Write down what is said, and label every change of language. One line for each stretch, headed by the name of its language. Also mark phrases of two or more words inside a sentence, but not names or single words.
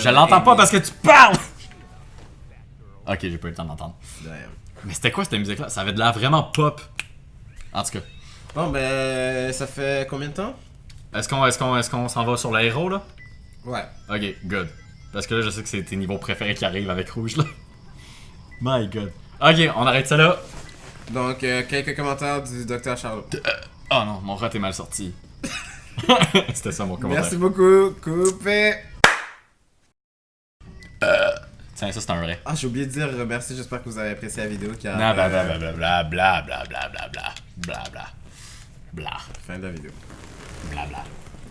French: Je l'entends pas parce que tu parles! Ok, j'ai pas eu le temps d'entendre. Mais c'était quoi cette musique-là? Ça avait de l'air vraiment pop. En tout cas. Bon, ben, ça fait combien de temps? Est-ce qu'on s'en va sur le héros, là? Ouais.
English: Ok, good.
French: Parce que là, je sais que c'est tes niveaux préférés qui arrivent avec Rouge, là.
English: My god.
French: Ok, on arrête ça là. Donc, quelques commentaires du Dr. Charlot. Oh non, mon rat est mal sorti. C'était ça mon commentaire. Merci beaucoup, coupé. Tiens, ça c'est un vrai. Ah, j'ai oublié de dire merci, j'espère que vous avez apprécié la vidéo car... Bla bla bla bla bla bla bla bla bla bla bla bla bla. Fin de la vidéo. Bla bla.